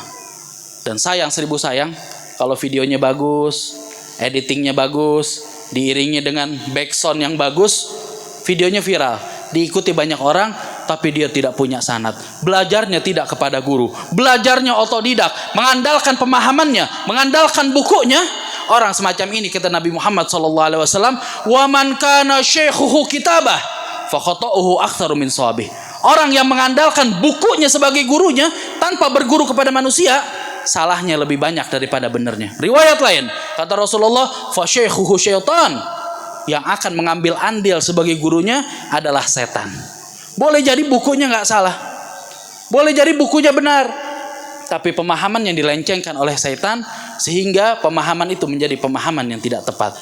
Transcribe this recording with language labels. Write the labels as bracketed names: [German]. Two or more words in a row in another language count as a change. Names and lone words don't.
[Indonesian] Dan sayang, seribu sayang, kalau videonya bagus, editingnya bagus, diiringi dengan backsound yang bagus, videonya viral, diikuti banyak orang, tapi dia tidak punya sanad. Belajarnya tidak kepada guru, belajarnya otodidak, mengandalkan pemahamannya, mengandalkan bukunya. Orang semacam ini kata Nabi Muhammad SAW, [Arabic] ومن كان شيخه كتابه فخطؤه أكثر من صوابه. [Indonesian] Orang yang mengandalkan bukunya sebagai gurunya tanpa berguru kepada manusia, salahnya lebih banyak daripada benernya. Riwayat lain kata Rasulullah, [Arabic] فشيخه شيطان, [Indonesian] yang akan mengambil andil sebagai gurunya adalah setan. Boleh jadi bukunya nggak salah, boleh jadi bukunya benar, tapi pemahaman yang dilencengkan oleh setan, sehingga pemahaman itu menjadi pemahaman yang tidak tepat.